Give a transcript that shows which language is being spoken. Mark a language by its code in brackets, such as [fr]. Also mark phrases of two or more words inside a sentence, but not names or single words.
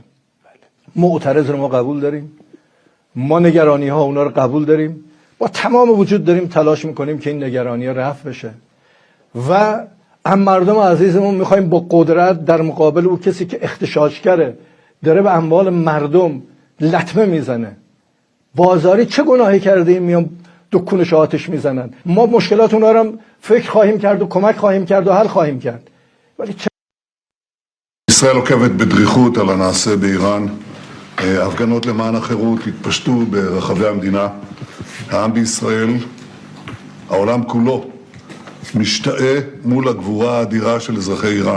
[fa] معترض رو ما قبول داریم، ما نگرانی ها اونا رو قبول داریم، با تمام وجود داریم تلاش میکنیم که این نگرانی ها رفع بشه و هم مردم عزیزمون میخوایم با قدرت در مقابل او کسی که اغتشاشگره، داره به اموال مردم لطمه میزنه. بازاری چه گناهی کرده این میان دکونش آتش میزنن؟ ما مشکلات اونا رو فکر خواهیم کرد و کمک خواهیم کرد و حل خواهیم کرد. ولی [he] ישראל עוקבת בדריכות על הנעשה באיראן. הפגנות למען החירות התפשטו ברחבי המדינה. העם בישראל, העולם כולו, משתאה מול הגבורה האדירה של אזרחי איראן.